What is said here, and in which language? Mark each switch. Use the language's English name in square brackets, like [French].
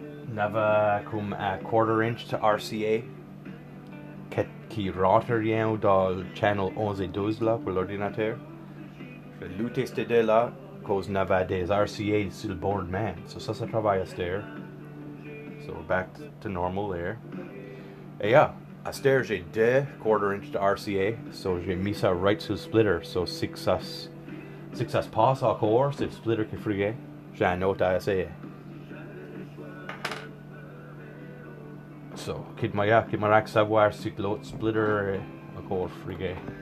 [French] N'avais comme un [English] quarter inch to RCA [French] qui rentre rien dans le channel 11 et 12 là pour l'ordinateur. Je vais le tester de là cause n'avais des RCA sur le board man. So ça travaille à cette. [English] So we're back to normal there. [French] Et yeah, à cette heure j'ai 2 [English] quarter inch to RCA. [French] So j'ai mis ça right sur le splitter. So si ça se passe encore, c'est le splitter qui est frigué. J'ai un autre à essayer. So, qu'il m'a savoir si l'autre splitter est encore frigué.